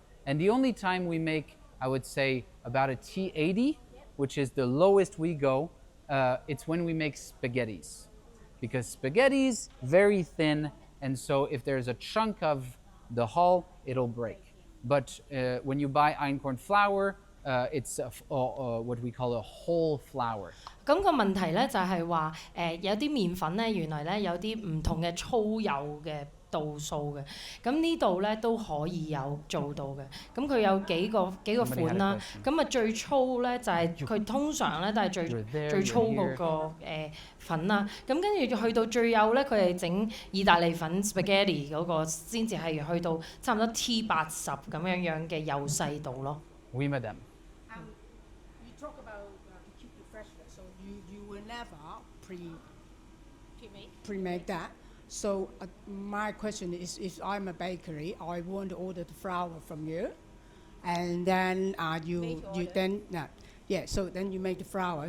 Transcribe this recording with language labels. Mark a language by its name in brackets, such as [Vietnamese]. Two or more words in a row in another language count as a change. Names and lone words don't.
[English] And the only time we make I would say about a T80, which is the lowest we go. It's when we make spaghettis, because spaghettis very thin, and so if there's a chunk of the hull, it'll break. But when you buy Einkorn flour, it's what we call a whole flour. [Cantonese] 咁個問題咧就係話有啲麵粉咧原來咧有啲唔同嘅粗幼嘅度數嘅，咁呢度咧都可以有做到嘅。咁佢有幾個款啦，咁啊最粗咧就係佢通常咧都係最粗嗰個粉啦。咁跟住去到最幼咧，佢哋整意大利粉 spaghetti 嗰個先至係去到差唔多 T80咁樣嘅幼細度咯。 [French] Oui, madame. [English] You talk about to keep the freshness, so you will never pre-make that. So my question is, if I'm a bakery, I want to order the flour from you, and then so then you make the flour.